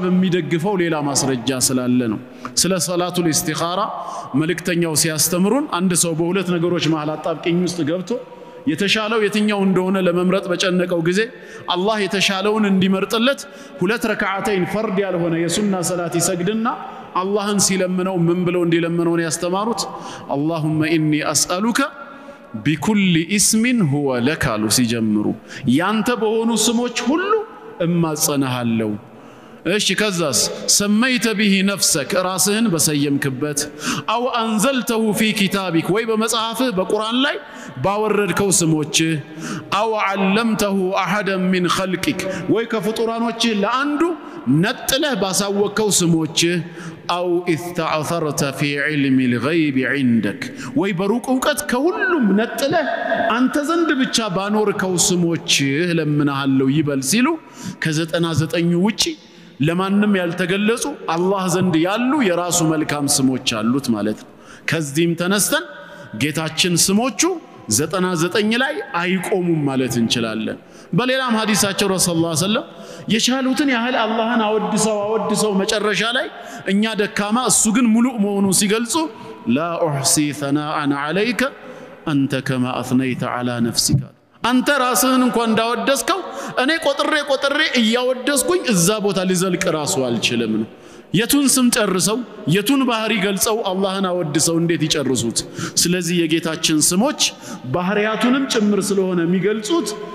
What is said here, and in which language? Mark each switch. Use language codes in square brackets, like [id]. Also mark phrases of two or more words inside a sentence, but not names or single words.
[am] የሚደግፈው ሌላ ማስረጃ ስላለ ነው ስለ [ar] صلاة الاستخارة [am] መልእክተኛው ሲያስተምሩን አንድ ሰው በሁለት ነገሮች መሃል አጣብቂኝ ውስጥ ገብቶ የተሻለው የትኛው እንደሆነ ለመምረጥ በጨነቀው ጊዜ አላህ የተሻለውን እንዲመርጥለት ሁለት ረካዓተይን ፈርድ ያልሆነ የሱና ሰላት ይሰግድና አላህን ሲለምነው ምን ብለው እንዲለምነው ያስተማሩት [ar] اللهم اني اسالك بكل اسم هو لك [am] አሉ ሲጀምሩ ያንተ በሆኑ ስሞች ሁሉ እማጸናሃለሁ እሺ ከዛስ ሰመይተ [ar] به نفسك [am] ራስህን በሰየምክበት [ar] أو أنزلته في كتابك [am] ወይ በመጽሐፍህ በቁርአን ላይ ባወረድከው ስሞች [ar] أو علمته احدا من خلقك [am] ወይ ከፍጡራኖች ለአንዱ ነጥለህ ባሳወቅከው ስሞች [ar] أو استعثرت في علم الغيب عندك [am] ወይ በሩቅ ዕውቀት ከሁሉም ነጥለህ አንተ ዘንድ ብቻ ባኖርከው ስሞች ለምንሃለው ይበል ሲሉ ከ99 ውጪ ለማንም ያልተገለጹ አላህ ዘንድ ያሉ የራሱ መልካም ስሞች አሉት ማለት ነው ከዚህም ተነስተን ጌታችን ስሞቹ 99 ላይ አይቆሙም ማለት እንችላለን በሌላም ሐዲሳቸው [ar] رسول الله صلى الله [am] የቻሉትን ያህል አላህን አወድሰው መጨረሻ ላይ እኛ ደካማ እሱ ግን ሙሉ መሆኑን ሲገልጹ [ar] لا احصي ثناء عليك انت كما اثنيت على نفسك [am] አንተ ራስህን እንኳን እንዳወደስከው እኔ ቆጥሬ እያወደስኩኝ እዛ ቦታ ሊዘልቅ ራሱ አልችልም ነው የቱን ስም ጨርሰው የቱን ባህሪ ገልጸው አላህን አወድሰው እንዴት ይጨርሱት ስለዚህ የጌታችን ስሞች ባህሪያቱንም ጭምር ስለሆነ የሚገልጹት